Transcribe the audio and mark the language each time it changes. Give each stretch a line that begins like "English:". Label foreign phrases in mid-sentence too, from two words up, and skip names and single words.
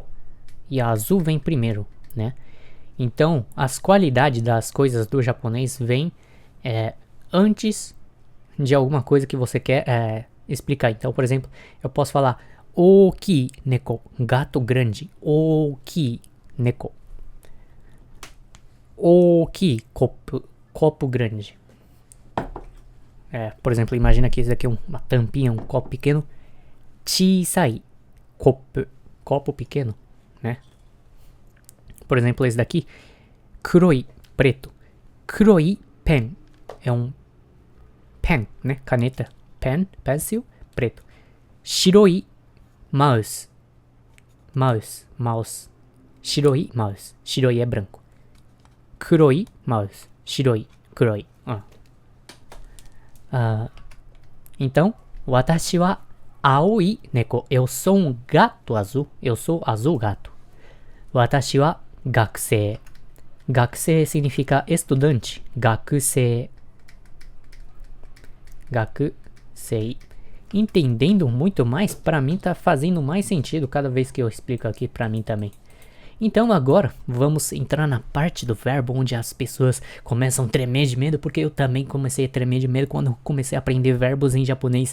Portuguese: E azul vem primeiro, né? Então, as qualidades das coisas do japonês vêm antes de alguma coisa que você quer explicar. Então, por exemplo, eu posso falar
Japanese: 大きい猫,
Portuguese: gato grande.
Japanese: 大きい猫。大きい,
Portuguese: copo grande. Por exemplo, imagina que esse daqui é uma tampinha, um copo pequeno. Chisai, copo pequeno, né? Por exemplo, esse daqui, kuroi, preto.
Japanese: 黒いペン,
Portuguese: é um pen, né? Caneta, pen, pencil, preto.
Japanese: 白いマウス、マウス. 白いマウス,
Portuguese: shiroi é branco.
Japanese: 黒いマウス、白い、黒い. Então, 私は青い猫,
Portuguese: eu sou um gato azul, eu sou azul gato.
Japanese: 私は学生.
Portuguese: Gakusei significa estudante. Gakusei. Entendendo muito mais, pra mim tá fazendo mais sentido cada vez que eu explico aqui pra mim também. Então agora vamos entrar na parte do verbo onde as pessoas começam a tremer de medo, porque eu também comecei a tremer de medo quando comecei a aprender verbos em japonês.